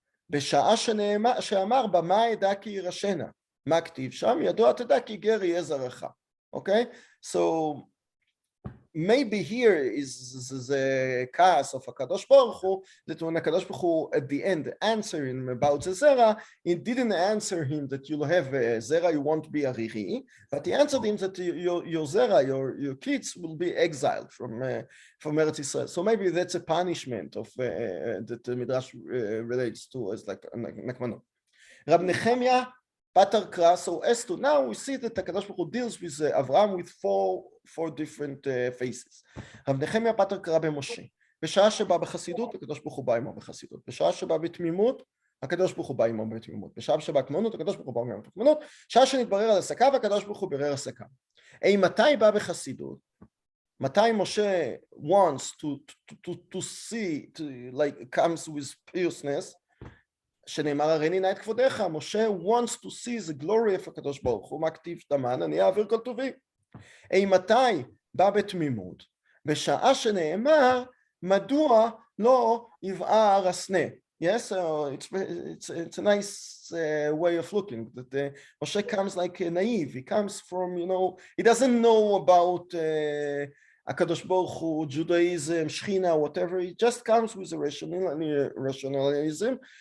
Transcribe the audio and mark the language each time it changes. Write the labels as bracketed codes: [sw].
[he] בשעה שאמר במה ידע כי ירשנה. מה כתיב שם? ידוע תדע כי גר יהיה זרעך. Okay? [en] So maybe here is the case of הקדוש ברוך הוא, that when הקדוש ברוך הוא at the end answer him about the zera, he didn't answer him that you'll have a zera, you won't be ariri, but he answered him that your zera, your kids will be exiled from Eretz Israel. So maybe that's a punishment of that the Midrash relates to as like nakmanot. Rab Nehemiah Pater Kra, so as to now we see that הקדוש ברוך הוא deals with Avraham with four different faces. [he] רב נחמיה פטר קרא במשה, בשעה שבא בחסידות הקדוש ברוך הוא בא עמו בחסידות, בשעה שבא בתמימות הקדוש ברוך הוא בא עמו בתמימות, בשעה שבא הקמנות הקדוש ברוך הוא בא עמו בתמימות, שעה שנתברר על עסקיו הקדוש ברוך הוא ברר עסקיו. מתי בא בחסידות? מתי משה [en] wants to see, like comes with piousness, [he] שנאמר הריני נא את כבודיך, משה [en] wants to see the glory of [he] הקדוש ברוך הוא, מה כתיב תמן, אני אעביר כל טובי. מתי בא בתמימות? בשעה שנאמר, מדוע לא יבער הסנה? [en] Yes, so it's a nice way of looking, that Moshe comes like naive, he comes from, he doesn't know about הקדוש ברוך הוא, Judaism, Shechina, whatever, he just comes with a rationalism.